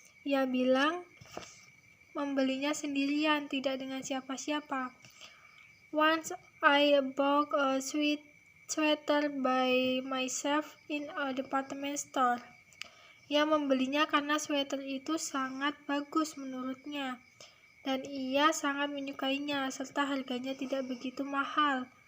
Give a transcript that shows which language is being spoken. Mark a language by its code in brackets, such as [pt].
[id] Ia bilang membelinya sendirian, tidak dengan siapa-siapa. [en] Once I bought a sweater by myself in a department store. [id] Ia membelinya karena sweater itu sangat bagus menurutnya, dan ia sangat menyukainya, serta harganya tidak begitu mahal.